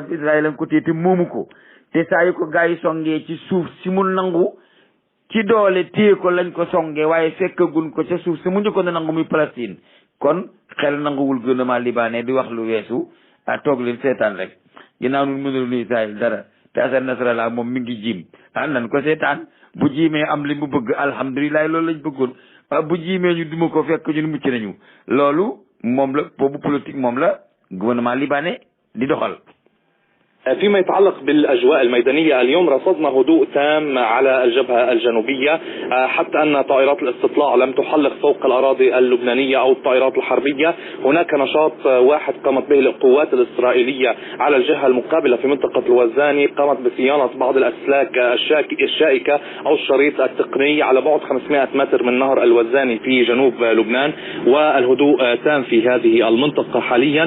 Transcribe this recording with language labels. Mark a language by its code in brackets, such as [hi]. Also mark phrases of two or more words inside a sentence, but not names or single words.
[wo] Israël lañ ko téye te moomu ko te saa yu ko gars yi songee ci suuf si mu nangu ci doole téye ko lañ ko songee waaye fekkagun ko ca suuf si mu njëkkoon a nangu muy Palestine kon xel nanguwul [fr] gouvernement libanais [wo] di wax lu weesu toog leen seetaan rek ginnaaw nun mënul nu Israël dara te Hassan Nasrallah moom mi ngi jiim nan ko seetaan bu jiimee am li mu bëgg alhamdulilah loolu lañ bëggoon bu jiimee ñu duma ko fekk ñun mucc nañu loolu moom la boobu politique moom la [fr] gouvernement libanais [wo] di doxal. [ar] فيما يتعلق بالأجواء الميدانية اليوم رصدنا هدوء تام على الجبهة الجنوبية حتى أن طائرات الاستطلاع لم تحلق فوق الأراضي اللبنانية أو الطائرات الحربية. هناك نشاط واحد قامت به القوات الإسرائيلية على الجهة المقابلة في منطقة الوزاني، قامت بصيانة بعض الأسلاك الشائكة أو الشريط التقني على بعد 500 متر من نهر الوزاني في جنوب لبنان، والهدوء تام في هذه المنطقة حاليا.